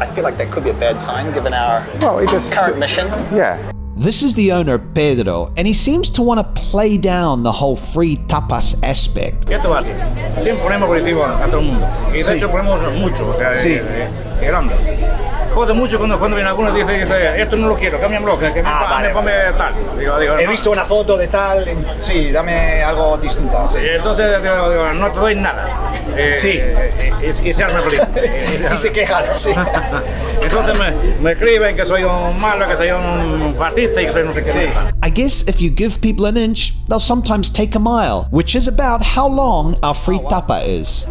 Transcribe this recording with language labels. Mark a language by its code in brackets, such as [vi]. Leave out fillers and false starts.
[en] I feel like that could be a bad sign given our current mission. Yeah. This is the owner, Pedro, and he seems to want to play down the whole free tapas aspect. [es] Esto va así. Siempre ponemos aperitivo a todo el mundo. Y de hecho ponemos mucho, o sea, grande. Jode mucho cuando viene alguno y dice, esto no lo quiero, cámbiamelo, que me come tal. Digo, He visto una foto de tal, sí, dame algo distinto. Sí. Entonces digo, no te doy nada. Sí. Y se arma feliz. Y se quejan, sí. Entonces me escriben que soy un malo, que soy un fascista y que soy no sé qué. Sí. [en] I guess if you give people an inch, they'll sometimes take a mile, which is about how long our free tapa is.